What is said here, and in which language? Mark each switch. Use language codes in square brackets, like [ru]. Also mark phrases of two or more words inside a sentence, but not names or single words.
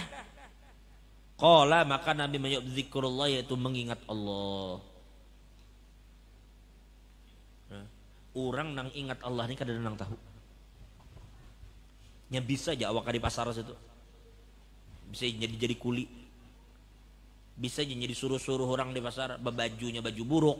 [id] Qala, maka Nabi menyebut zikrullah, yaitu mengingat Allah. [bjn] Orang nang ingat Allah ini kadang nang tahu. Nya bisa aja awak di pasar situ. [id] Bisa jadi kuli. Bisa jadi suruh-suruh orang di pasar, bajunya baju buruk.